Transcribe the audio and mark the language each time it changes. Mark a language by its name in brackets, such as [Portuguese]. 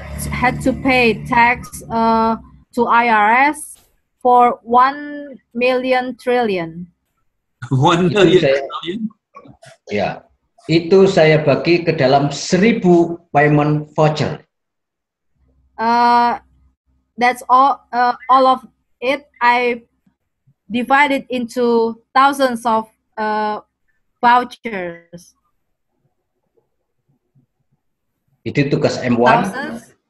[English] had to pay tax to IRS for 1 million trillion. 1 [Indonesian] Itu [English] million [Indonesian] saya- [English] trillion? [Indonesian] Ya, itu saya bagi ke dalam 1000 payment voucher. [English] That's all of it. I divided into thousands of vouchers. [Indonesian] Itu tugas M1 [English] Thousands.